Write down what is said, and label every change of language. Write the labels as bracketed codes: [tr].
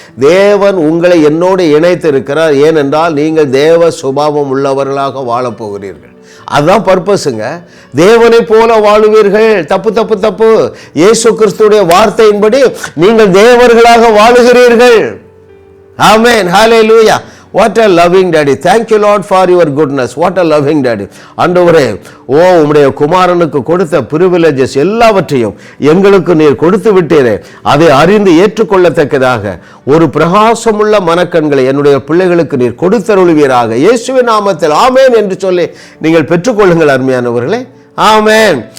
[ta] தேவன் உங்களை என்னோடு இணைத்து இருக்கிறார். ஏனென்றால் நீங்கள் தேவ சுபாவம் உள்ளவர்களாக வாழப்போகிறீர்கள். அதுதான் பர்பஸுங்க. தேவனை போல வாழுவீர்கள். தப்பு தப்பு தப்பு. இயேசு கிறிஸ்துடைய வார்த்தையின்படி நீங்கள் தேவர்களாக வாழுகிறீர்கள். ஆமென். ஹல்லேலூயா. [en] What a loving daddy. Thank you Lord for your goodness. What a loving daddy. [ta] ஆண்டவரே, உம்முடைய குமாரனுக்கு கொடுத்த பிரிவிலேஜஸ் எல்லாவற்றையும் எங்களுக்கு நீர் கொடுத்து விட்டீரே, அதை அறிந்து ஏற்றுக்கொள்ளத்தக்கதாக ஒரு பிரகாசமுள்ள மனக்கண்களை என்னுடைய பிள்ளைகளுக்கு நீர் கொடுத்தருளுவீராக, இயேசுவின் நாமத்தில் ஆமென் என்று சொல்லி நீங்கள் பெற்றுக்கொள்ளுங்கள் அருமையானவர்களே. ஆமென்.